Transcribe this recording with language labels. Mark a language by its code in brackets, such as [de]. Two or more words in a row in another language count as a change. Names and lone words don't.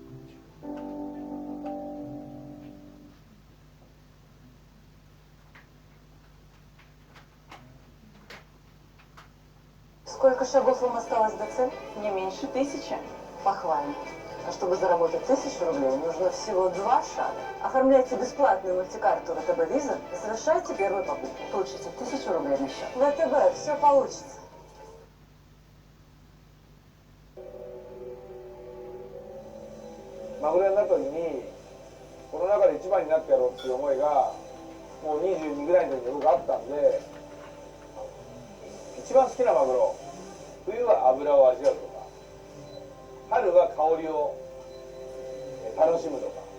[ru] Сколько шагов вам осталось до цели? Не меньше 1000. Похвально. А чтобы заработать 1000 рублей, нужно всего 2 шага. Оформляйте бесплатную мультикарту ВТБ Виза и совершайте первую покупку. Получите 1000 рублей на счет. ВТБ, все получится. [ja] マグロになった時にこの中で一番になってやろうっていう思いがもう22ぐらいの時に僕あったんで、一番好きなマグロ、冬は脂を味わうとか、春は香りを楽しむとか。